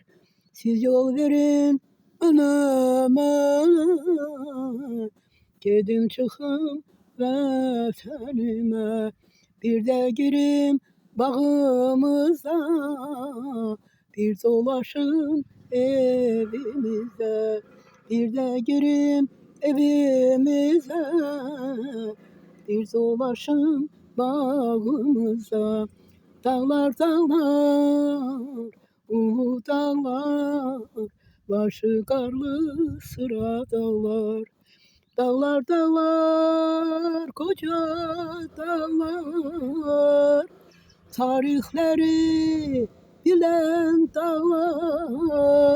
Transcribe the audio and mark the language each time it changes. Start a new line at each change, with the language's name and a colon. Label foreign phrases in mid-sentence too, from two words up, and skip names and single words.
Azerbaijani: Siz yol verin önüme, gedim çıxım vətənimə. Bir də girim bağımıza, bir dolaşım evimizdə. Bir də girim evimizə, bir dolaşım bağımıza.
Turkish: Dağlar, dağlar, ulu dağlar, başı karlı sıra dağlar. Dağlar, dağlar, koca dağlar, tarihleri bilen dağlar.